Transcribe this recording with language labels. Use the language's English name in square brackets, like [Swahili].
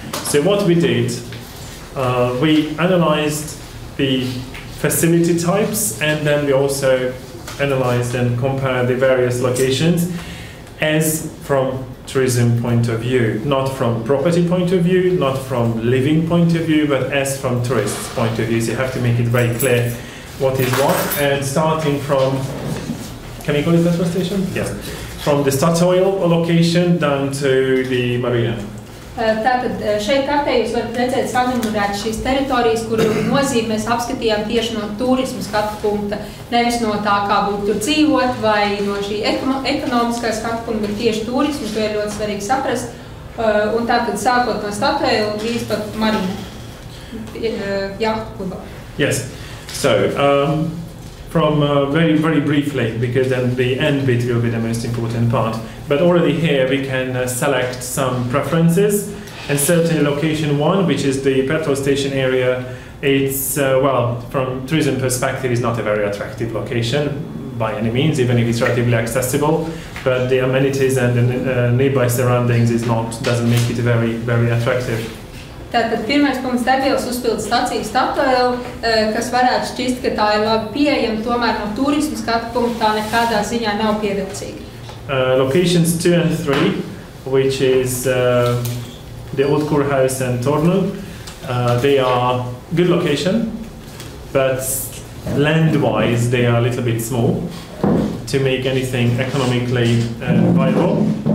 [English] So what we did, we analyzed the facility types, and then we also analyzed and compared the various locations as from tourism point of view, not from property point of view, not from living point of view, but as from tourists point of view. So you have to make it very clear what is what, and starting from, can we call it petrol station? Yes. From the Statoil location down to the marina. [Latvian] Tātad šeit kartē jūs varat redzēt sanumurēt šīs teritorijas, kuru nozīmi mēs apskatījām tieši no turismu skatu punkta, nevis no tā, kā būtu tur dzīvot, vai no šī ekonomiskā skatu punkta, bet tieši turismu, to ir ļoti svarīgi saprast. Un tātad sākot no Statoil līdz pat marina, jahtu klubā. [English] Yes. So, from very, very briefly, because then the end bit will be the most important part. But already here we can select some preferences, and certainly location 1, which is the petrol station area, it's, well, from tourism perspective, is not a very attractive location by any means, even if it's relatively accessible, but the amenities and the nearby surroundings doesn't make it very, very attractive. Tātad pirmais punkts degvielas uzpildes stacija Statoil, kas varētu šķist, ka tā ir labi pieejama, tomēr no turismu skatu punkta tā nekādā ziņā nav pievilcīga. Locations 2 and 3, which is the Old Kurhaus and Tornum, they are good location, but land-wise they are a little bit small. to make anything economically viable.